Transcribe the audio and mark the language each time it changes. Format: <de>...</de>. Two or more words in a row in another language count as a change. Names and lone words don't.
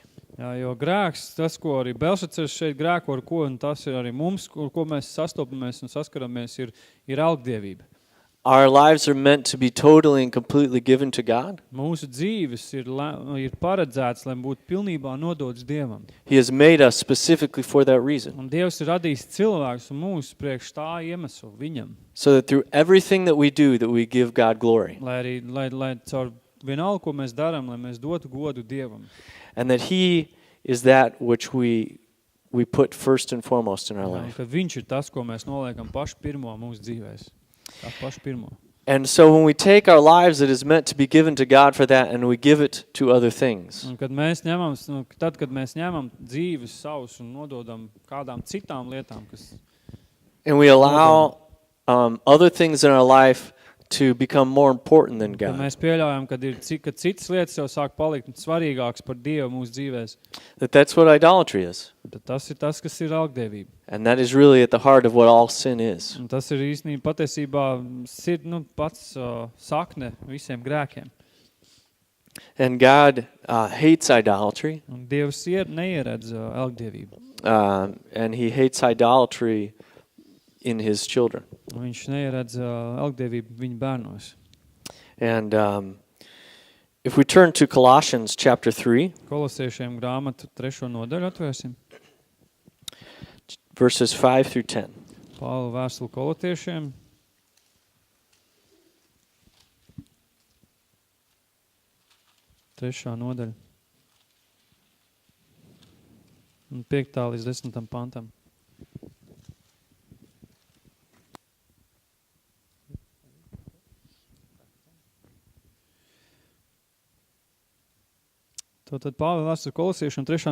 <lv>Jā, jo grēks, tas, ko arī Belsacars šeit grēko ar ko, un tas ir arī mums, ko mēs sastopamies un saskaramies, ir elgdievība.</lv> <en>Our lives are meant to be totally and completely given to God.</en> <lv>Mūsu dzīves ir paredzēts, lai būtu pilnībā nodots Dievam.</lv> <en>He has made us specifically for that reason.</en> <lv>Un Dievs ir radījis cilvēkus un mūsu priekš tā iemeslu viņam.</lv> <en>So that through everything that we do, that we give God glory.</en> <lv>Lai caur vienalga, ko mēs darām, lai mēs dotu godu Dievam.</lv> <en>And that he is that which we put first and foremost in our life.</en> <lv>Ka viņš ir tas, ko mēs noliekam pašu pirmo mūsu dzīvēs. Tā pašu pirmo.</lv> <en>And so when we take our lives that is meant to be given to God for that and we give it to other things.</en> <lv>Un kad mēs ņemam dzīves savus un nododam kādām citām lietām, kas</lv> <en>and we allow other things in our life to become more important than</en> <lv>Kad</lv> <en>God.</en> <lv>mēs pieļaujam, kad citas lietas jau sāk palikt svarīgākas par Dievu mūsu dzīvēs.</lv> <en>That's what idolatry is.</en> <lv>Tad tas ir tas, kas ir elgdievība.</lv> <en>And that is really at the heart of what all sin is.</en> <lv>Un tas ir īstenībā patiesībā pats sakne visiem grēkiem.</lv> <en>And God hates idolatry.</en> <lv>Un Dievs neieredz elgdievību.</lv> <en>And he hates idolatry in his children.</en> <lv>Un viņš neieredz elgdievību viņa bērnos.</lv> <en>And if we turn to Colossians chapter 3,</en> <lv>Kolosiešiem grāmatu 3. nodaļu atvērsim.</lv> <en>verses 5 through 10.</en> <lv>Pāvila vēstule Kolotiešiem. Trešā nodaļa. Un 5. līdz 10. pantam. Tātad Pāvila vēstule Kolosiešiem 3.</lv>